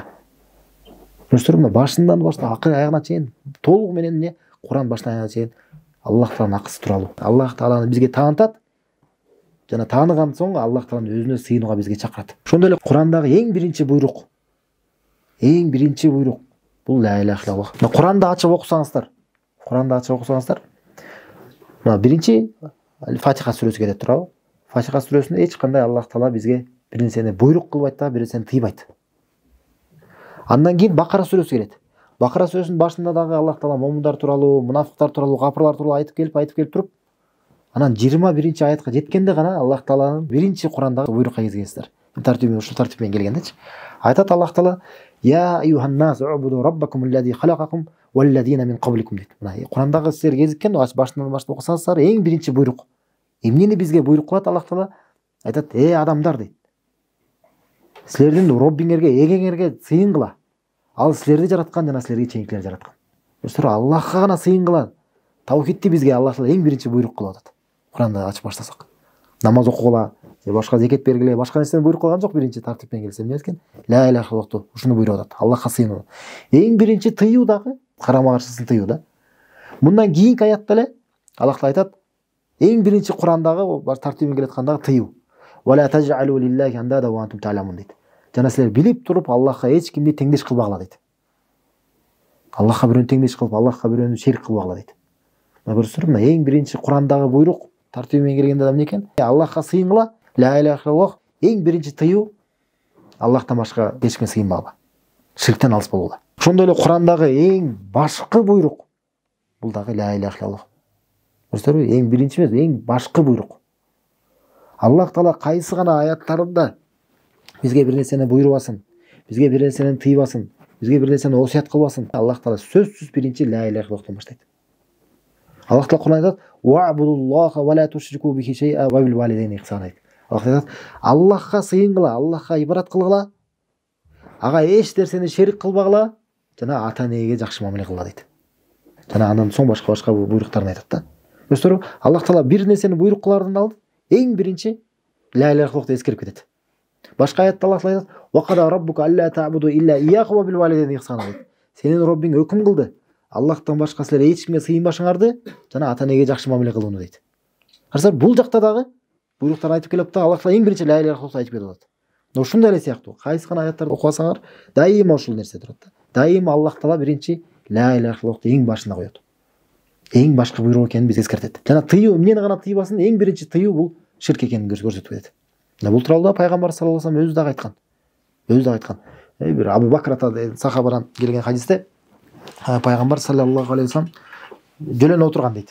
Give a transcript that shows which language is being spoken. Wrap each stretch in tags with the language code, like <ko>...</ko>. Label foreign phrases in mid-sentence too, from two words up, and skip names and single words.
<ky>Көрсөңөр, мына башынан баштап акыры аягына чейин толугу менен эмне? Куран башынан аягына чейин Аллах Тааланын акысы тууралуу. Аллах Тааланы бизге таанытат. Жана тааныган соң Аллах Тааланын өзүнө сыйынууга бизге чакырат. Ошондой эле Курандагы эң биринчи буйрук бул</ky> <ar>لا إله إلا الله.</ar> <ky>Мына Куранды ачып окусаңыздар, мына биринчи Фатиха сүрөсү келет, туурабы? Фатиха сүрөсүндө эч кандай Аллах Таала бизге бир нерсени буйрук кылбайт да, бир нерсени тыйбайт. Андан кийин Бакара сүрөсү келет. Бакара сүрөсүнүн башында дагы Аллах Таала момундар тууралуу, мунафыктар тууралуу, капырлар тууралуу айтып келип туруп, анан 21 аятка жеткенде гана Аллах Тааланын биринчи Курандагы буйрукка кезгенсиздер. Ушул тартип менен келгендечи.</ky> <ar>Айтат Аллах Таала: "يا أيها الناس اعبدوا ربكم الذي خلقكم والذين من قبلكم" дейт.</ar> <ky>Мына Курандагы силер кезиккен, башынан баштап окусаңыздар, эң биринчи буйрук. Эмнени бизге буйрук кылат Аллах Таала? Айтат: адамдар" дейт. "Силердин Роббиңерге, эгеңерге сыйынгыла. Ал силерди жараткан жана силерге чейинкилерди жараткан." Аллахка гана сыйынгыла. таухидти бизге Аллах Таала эң биринчи буйрук кылып атат. Куранды ачып баштасак. Намаз окугула, же башка зекет бергиле, башка нерсени буйрук кылган жок биринчи тартиппен келсе. Эмне экен?</ky> <ar>لا إله إلا اللهту</ar> <ky>ушуну буйруп атат. Аллахка сыйынуу. Эң биринчи тыюу дагы карама каршысын тыюу да. Мындан кийинки аятта эле Аллах Таала айтат, эң биринчи Курандагы баш тартибин келаткандагы тыюу.</ky> <ar>ولا تجعلوا لله أندادا وأنتم تعلمون дейт.</ar> <ky>Жана силер билип туруп Аллахка эч кимди теңдеш кылбагыла дейт. Аллахка бирөөнү теңдеш кылып, Аллахка бирөөнү шерик кылбагыла дейт. Мына көрсөңөр, мына эң биринчи Курандагы буйрук тартибимен келгенде эмне экен? Аллахка сыйынгыла,</ky> <ar>لا إله إلا الله,</ar> <ky>эң биринчи тыюу Аллахтан башка эч кимге сыйынбагыла. Ширктен алыс болгула. Ошондой эле Курандагы эң башкы буйрук бул дагы</ky> <ar>لا إله إلا الله.</ar> <ky>Көрсөңөрбү? Эң биринчи эмес, эң башкы буйрук. Аллах Таала кайсы гана аяттарында бизге бир нерсени буйрубасын, бизге бир нерсени тыйбасын, бизге бир нерсени осуят кылбасын. Аллах Таала сөзсүз биринчи</ky> <ar>لا إله إلا اللهтан</ar> <ky>баштайт. Аллах Таала Куранда айтат:</ky> <ar>"واعبدوا الله ولا تشركوا به شيئا وبالوالدين إحسانا" дейт.</ar> <ky>Аллах айтат: Аллахка сыйынгыла, Аллахка ибадат кылгыла, ага эч нерсени шерик кылбагыла, жана ата энеге жакшы мамиле кылгыла дейт. Жана андан соң башка буйруктарын айтат да. Көрсөңөрбү? Аллах Таала бир нерсени буйрук кылардан алды, эң биринчи</ky> <ar>لا إله إلا اللهты</ar> <ky>эскерип кетет. Башка аятта Аллах Таала айтат:</ky> <ar>"وقضى ربك ألا تعبدوا إلا إياه وبالوالدين إحسانا" дейт.</ar> <ky>Сенин Роббиң өкүм кылды. Аллахтан башка силер эч кимге сыйынбашыңарды жана ата энеге жакшы мамиле кылууну дейт. Карасаңар, бул жакта дагы буйруктар айтып келип да Аллах Таала эң биринчи</ky> <ar>لا إله إلا اللهты</ar> <ky>айтып кетип атат. Ошондой эле сыяктуу кайсы гана аяттарды окубасаңар, дайыма ушул нерсе турат да. Дайыма Аллах Таала биринчи</ky> <ar>لا إله إلا اللهты</ar> <ky>эң башына коет. Эң башкы буйрук экенин бизге эскертет. Жана тыюу, эмнени гана тыйбасын, эң биринчи тыюу бул ширк экенин көрсөтүп кетет. Бул тууралуу пайгамбар</ky> <ar>صلى الله عليه وسلم</ar> <ky>өзү дагы айткан. Бир Абу Бакр сахабадан келген хадисте пайгамбар</ky> <ar>صلى الله عليه وسلم</ar> <ky>жөлөнүп отурган дейт.</ky>